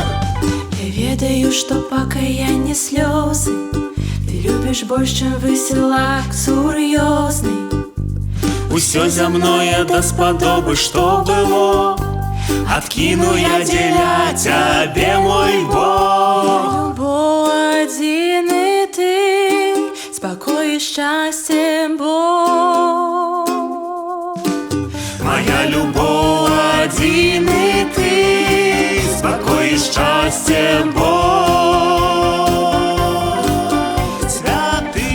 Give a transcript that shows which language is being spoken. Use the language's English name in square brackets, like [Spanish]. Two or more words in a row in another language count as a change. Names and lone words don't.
[Belarusian] Я ведаю, што пакаянне слёзы ты любіш больш, чым весела сур'ёзны. Усё зямное даспадобы, што было, адкіну я дзеля цябе, мой Бог. [Russian] Любовь один и ты, спокой и счастье Бог. Моя любовь один и ты, спокой и счастье Бог святый.